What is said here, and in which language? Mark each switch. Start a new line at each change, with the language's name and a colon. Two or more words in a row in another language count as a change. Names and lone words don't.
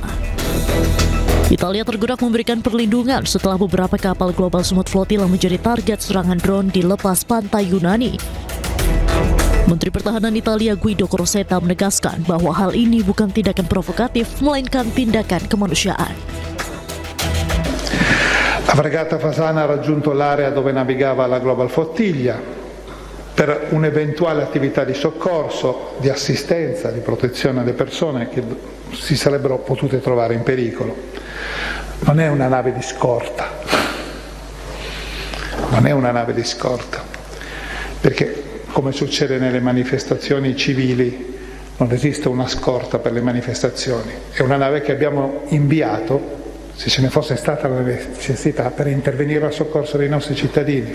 Indonesian: Italia tergerak memberikan perlindungan setelah beberapa kapal Global Summit Flotilla menjadi target serangan drone di lepas pantai Yunani. Menteri Pertahanan Italia Guido Crocetta menegaskan bahwa hal ini bukan tindakan provokatif, melainkan tindakan kemanusiaan.
Italian: La fregata Fasana ha raggiunto l'area dove navigava la Global Flottiglia per un'eventuale attività di soccorso, di assistenza, di protezione alle persone che si sarebbero potute trovare in pericolo. Non è una nave di scorta, non è una nave di scorta, perché come succede nelle manifestazioni civili non esiste una scorta per le manifestazioni, è una nave che abbiamo inviato, se ce ne fosse stata la necessità, per intervenire a soccorso dei nostri cittadini.